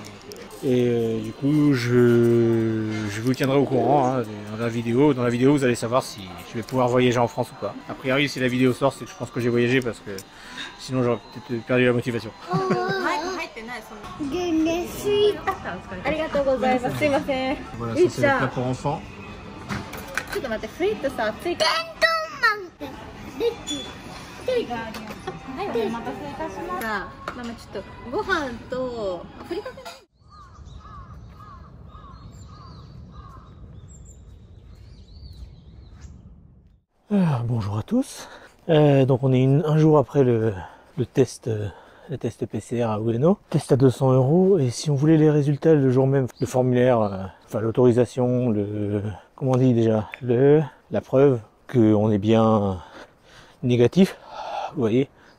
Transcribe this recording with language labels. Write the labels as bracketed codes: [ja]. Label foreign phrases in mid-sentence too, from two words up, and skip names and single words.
[fr] Et du coup, je vous tiendrai au courant hein, dans la vidéo. Dans la vidéo, vous allez savoir si je vais pouvoir voyager en France ou pas. A priori, si la vidéo sort, c'est que je pense que j'ai voyagé parce que sinon j'aurais peut-être perdu la motivation. Voilà, ça c'est le plat pour enfants. [ja] はい、お待たせいたしました。ママちょっとご飯とふりかけ。 [fr] Bonjour à tous. Donc on est un jour après le test PCR à Ueno. Test à 200 € et si on voulait les résultats le jour même, le formulaire, enfin l'autorisation, comment on dit déjà, la preuve qu'on est bien négatif, vous voyez.